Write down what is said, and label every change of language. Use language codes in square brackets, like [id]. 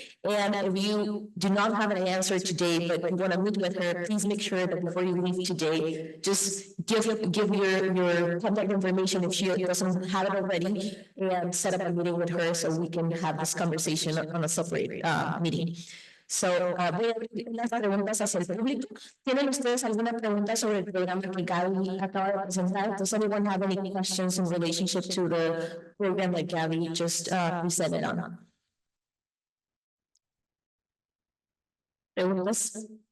[en] And if you do not have an answer today, but you want to meet with her, please make sure that before you leave today, just give your contact information if she doesn't have it already, and set up a meeting with her so we can have this conversation on a separate meeting. [es] So, voy a abrir las preguntas hacia el público. ¿Tienen ustedes alguna pregunta sobre el programa que Gaby acaba de presentar? [en] Does anyone have any questions in relationship to the program that Gaby just presented on? [es] Preguntas?